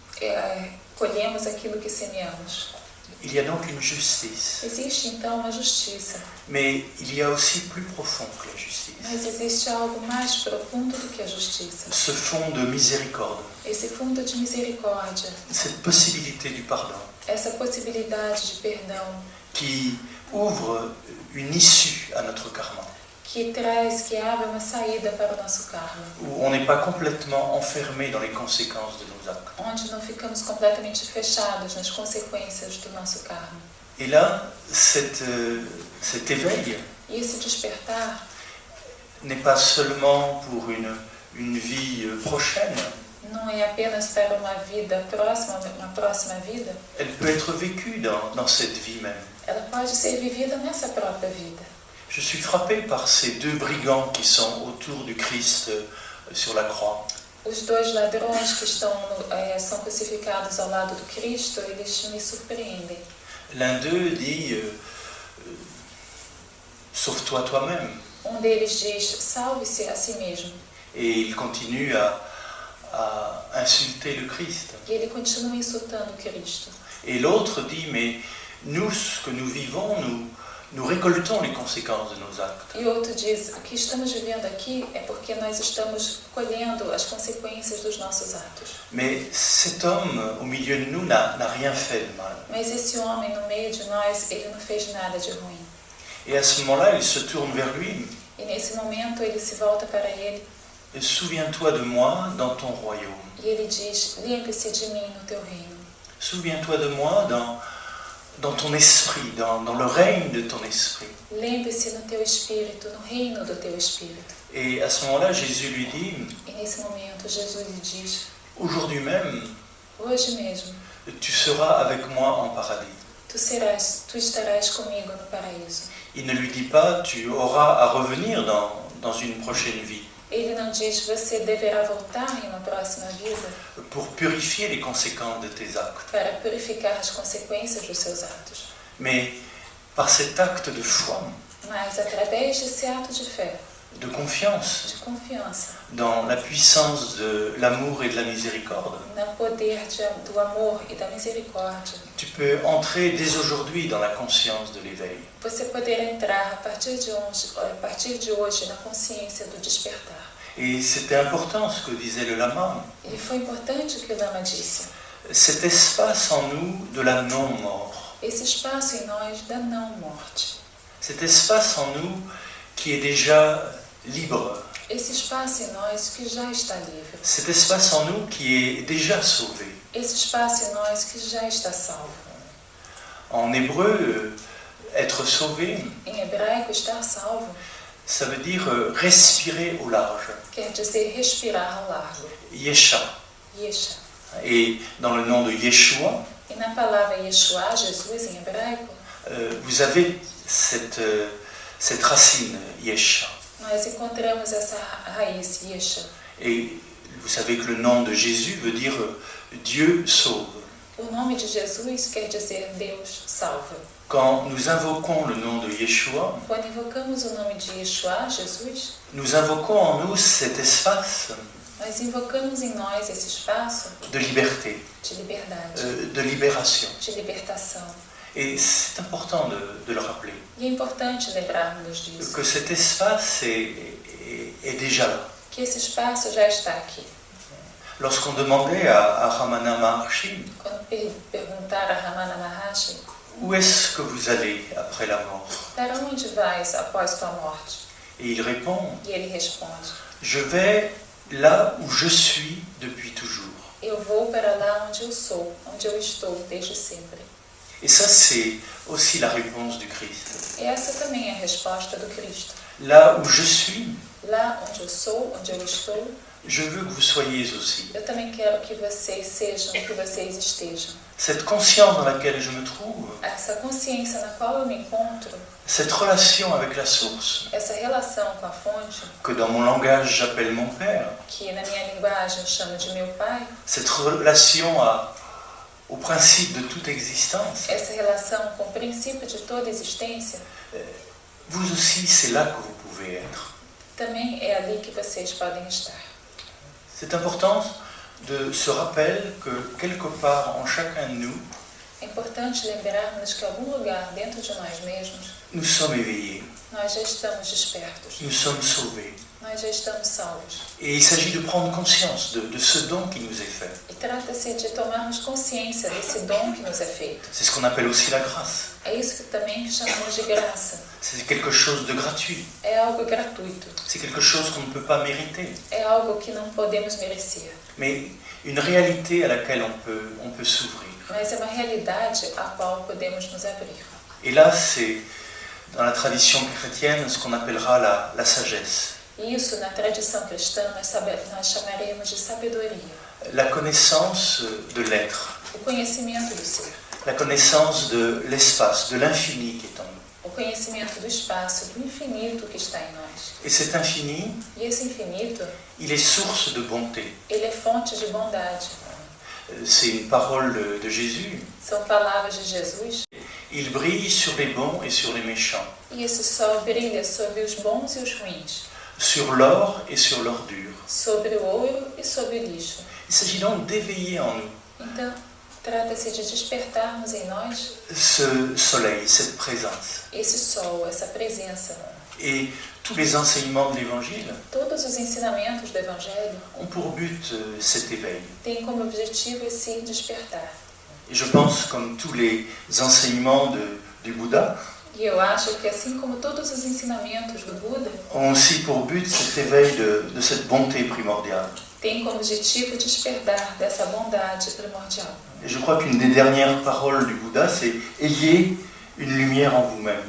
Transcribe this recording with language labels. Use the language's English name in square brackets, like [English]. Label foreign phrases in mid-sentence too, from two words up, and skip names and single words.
[Portuguese] Colhemos aquilo que semeamos. [French] Il y a donc une justice. [Portuguese] Existe então uma justiça, [French] Mais il y a aussi plus profond que la justice. [Portuguese] mas existe algo mais profundo do que a justiça. [French] Ce fond de miséricorde, [Portuguese] Esse fundo de misericórdia, [French] cette possibilité du pardon, [Portuguese] essa possibilidade de perdão, [French] qui ouvre une issue à notre karma, [Portuguese] que abre uma saída para o nosso karma, [French] où on n'est pas complètement enfermé dans les conséquences de nos actes. [Portuguese] onde não ficamos completamente fechados nas consequências do nosso karma. [French] Et là, cet éveil [Portuguese] E esse despertar [French] n'est pas seulement pour une vie prochaine, [Portuguese] não é apenas para uma vida próxima, uma próxima vida. [French] elle peut être vécue dans cette vie même. [Portuguese] Ela pode ser vivida nessa própria vida. [French] Je suis frappé par ces deux brigands qui sont autour du Christ sur la croix. [Portuguese] Os dois ladrões que são crucificados ao lado do Cristo, eles me surpreendem. [French] L'un d'eux dit sauve-toi toi-même. [Portuguese] Deles diz, salve-se a si mesmo. [French] Et il continue à insulter le Christ. [Portuguese] E ele continua insultando Cristo. [French] Et l'autre dit, mais nous, ce que nous vivons, nous récoltons les conséquences de nos actes. [Portuguese] E outro diz, o que estamos vivendo aqui é porque nós estamos colhendo as consequências dos nossos atos. [French] Mais cet homme au milieu de nous n'a rien fait de mal. [Portuguese] Mas esse homem no meio de nós, ele não fez nada de ruim. [French] Et à ce moment-là, il se tourne vers lui. [Portuguese] E nesse momento ele se volta para ele [French] Souviens-toi de moi dans ton royaume. [Portuguese] e ele diz, lembre-se de mim no teu reino. [French] Souviens-toi de moi dans ton esprit, dans le règne de ton esprit. [Portuguese] Lembre-se no teu espírito, no reino do teu espírito. [French] Et à ce moment-là, Jésus lui dit, [Portuguese] E nesse momento Jesus lhe diz, [French] aujourd'hui même, [Portuguese] hoje mesmo, [French] tu seras avec moi en paradis. [Portuguese] tu estarás comigo no paraíso. [French] Il ne lui dit pas, tu auras à revenir dans une prochaine vie [Portuguese] Ele não diz, você deverá voltar em uma próxima vida [French] pour purifier les conséquences de tes actes. [Portuguese] para purificar as consequências dos seus atos. [French] Mais par cet acte de foi, [Portuguese] Mas através desse ato de fé, [French] de confiance, [Portuguese] de confiança, [French] dans la puissance de l'amour et de la miséricorde, [Portuguese] no poder do amor e da misericórdia, [French] tu peux entrer dès aujourd'hui dans la conscience de l'éveil. [Portuguese] você poderá entrar a partir de hoje na consciência do despertar. [French] Et c'était important ce que disait le lama. [Portuguese] E foi importante o que o Lama disse. [French] Cet espace en nous de la non-mort. [Portuguese] Esse espaço em nós da não morte. [French] Cet espace en nous qui est déjà libre. [Portuguese] Esse espaço em nós que já está livre. [French] Cet espace en nous qui est déjà sauvé. [Portuguese] Esse espaço em nós que já está salvo. [French] En hébreu, être sauvé, [Portuguese] Em hebraico, estar salvo [French] ça veut dire respirer au large. [Portuguese] quer dizer respirar ao largo. Yesha. Yesha. [French] Et dans le nom de Yeshua, [Portuguese] E na palavra Yeshua, Jesus em hebraico, [French] vous avez cette racine, Yesha. [Portuguese] nós encontramos essa raiz, Yesha. [French] Et vous savez que le nom de Jésus veut dire Dieu sauve. [Portuguese] O nome de Jesus quer dizer Deus salva. [French] Quand nous invoquons le nom de Yeshua, [Portuguese] Quando invocamos o nome de Yeshua, Jesus, [French] nous invoquons en nous cet espace [Portuguese] nós invocamos em nós esse espaço [French] de liberté, [Portuguese] de liberdade, [French] de libération. [Portuguese] de libertação. [French] Et c'est important de le rappeler, [Portuguese] E é importante lembrarmos disso, [French] que cet espace est déjà là. [Portuguese] que esse espaço já está aqui. [French] Lorsqu'on demandait à Ramana Maharshi, [Portuguese] Quando perguntaram a Ramana Maharshi, [French] où est-ce que vous allez après la mort? [Portuguese] para onde vais após tua morte? [French] Et il répond, [Portuguese] E ele responde, [French] je vais là où je suis depuis toujours. [Portuguese] eu vou para lá onde eu sou, onde eu estou desde sempre. [French] Et ça, c'est aussi la réponse du Christ. [Portuguese] E essa também é a resposta do Cristo. [French] Là où je suis, [Portuguese] Lá onde eu sou, onde eu estou, [French] je veux que vous soyez aussi. [Portuguese] eu também quero que vocês sejam, que vocês estejam. [French] Cette conscience dans laquelle je me trouve, [Portuguese] Essa consciência na qual eu me encontro, [French] cette relation avec la source, [Portuguese] essa relação com a fonte, [French] que dans mon langage j'appelle mon Père, [Portuguese] que na minha linguagem eu chamo de meu pai, [French] cette relation au principe de toute existence, [Portuguese] essa relação com o princípio de toda existência, [French] vous aussi, c'est là que vous pouvez être. [Portuguese] também é ali que vocês podem estar. [French] C'est important de se rappeler que quelque part en chacun de nous, [Portuguese] É importante lembrarmos que em algum lugar dentro de nós mesmos, [French] nous sommes éveillés, [Portuguese] nós já estamos despertos, [French] nous sommes sauvés. [Portuguese] nós já estamos salvos. [French] Et il s'agit de prendre conscience de ce don qui nous est fait. [Portuguese] E trata-se de tomarmos consciência desse dom que nos é feito. [French] C'est ce qu'on appelle aussi la grâce. [Portuguese] É isso que também chamamos de graça. [French] C'est quelque chose de gratuit. [Portuguese] É algo gratuito. [French] C'est quelque chose qu'on ne peut pas mériter. [Portuguese] É algo que não podemos merecer. [French] Mais une réalité à laquelle on peut s'ouvrir. [Portuguese] Mas é uma realidade à qual podemos nos abrir. [French] Et là, c'est dans la tradition chrétienne ce qu'on appellera la sagesse. [Portuguese] Isso, na tradição cristã, nós chamaremos de sabedoria. [French] La connaissance de l'être. [Portuguese] O conhecimento do ser. [French] La connaissance de l'espace, de l'infini qui est en nous. [Portuguese] O conhecimento do espaço, do infinito que está em nós. [French] Et cet infini, [Portuguese] E esse infinito, [French] il est source de bonté. [Portuguese] ele é fonte de bondade. [French] C'est une parole de Jésus. [Portuguese] São palavras de Jesus. [French] Il brille sur les bons et sur les méchants. [Portuguese] E esse sol brilha sobre os bons e os ruins. [French] sur l'or et sur l'ordure. [Portuguese] sobre o ouro e sobre o lixo. [French] Il s'agit donc d'éveiller en nous [Portuguese] Então, trata-se de despertarmos em nós [French] ce soleil, cette présence. [Portuguese] esse sol, essa presença. [French] Et tous les enseignements de l'Évangile [Portuguese] Todos os ensinamentos do Evangelho [French] ont pour but cet éveil. [Portuguese] têm como objetivo esse despertar. [French] Et je pense, comme tous les enseignements du Bouddha, [Portuguese] E eu acho que, assim como todos os ensinamentos do Buda, [French] ont aussi pour but cet éveil de cette bonté primordiale. [Portuguese] tem como objetivo despertar dessa bondade primordial. [French] Et je crois qu'une des dernières paroles du Bouddha, c'est « Ayez une lumière en vous-même ».